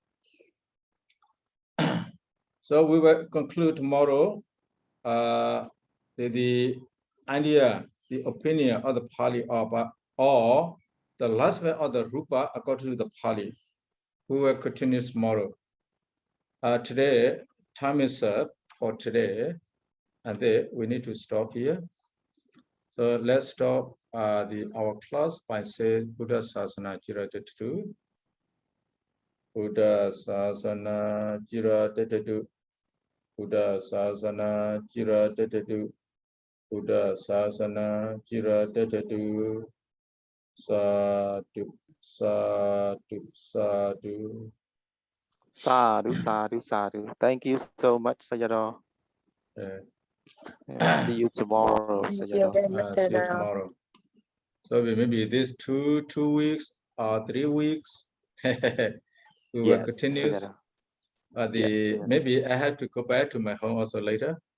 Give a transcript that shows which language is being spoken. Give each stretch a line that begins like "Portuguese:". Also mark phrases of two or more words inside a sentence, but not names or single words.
English: So we will conclude tomorrow the idea, the opinion of the Pali or the lifespan of the Rupa according to the Pali. We will continue tomorrow. Today, time is up for today, and then we need to stop here. So let's stop our class by saying
Pali: Buddha Sasana Jira Tetu. Buddha Sasana Jira Tetu. Buddha Sasana Jira Tetu. Buddha Sasana Jira Tetu. Sadhu, sadhu, sadhu. Sadhu, sadhu, sadhu.
English: Thank you so much, Sayadaw. See you tomorrow, Sayadaw. See you tomorrow. So maybe this two weeks or 3 weeks, we will continue. Maybe I have to go back to my home also later.